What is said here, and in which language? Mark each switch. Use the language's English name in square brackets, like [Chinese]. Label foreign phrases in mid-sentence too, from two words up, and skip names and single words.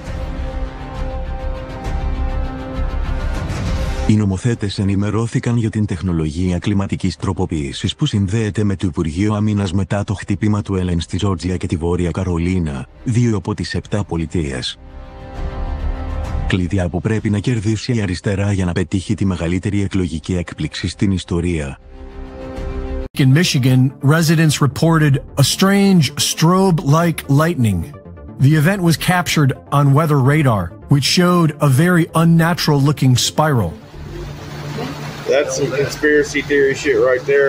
[Greek] Οι νομοθέτες ενημερώθηκαν για την τεχνολογία κλιματικής τροποποίησης που συνδέεται με το Υπουργείο Άμυνας μετά το χτύπημα του Έλεν στη Τζόρτζια και τη Βόρεια Καρολίνα, 2 από τις 7 πολιτείες. Κλειδιά που πρέπει να κερδίσει η αριστερά για να πετύχει τη μεγαλύτερη εκλογική έκπληξη στην ιστορία. [English] In Michigan, residents reported a strange strobe-like lightning. The event was captured on weather radar, which showed a very unnatural-looking spiral. That's some conspiracy theory shit right there.